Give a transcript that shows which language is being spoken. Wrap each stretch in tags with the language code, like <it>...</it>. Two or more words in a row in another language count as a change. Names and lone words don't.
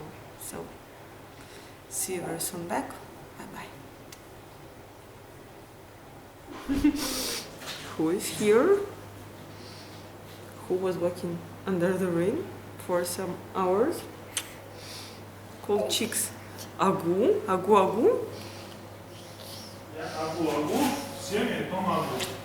<en>So, see you very soon back. Bye-bye. Who is here? Who was walking under the rain for some hours? Called chicks.</en> <ru>Агу, агу, агу. Я агу, агу, всем я помогу.</ru>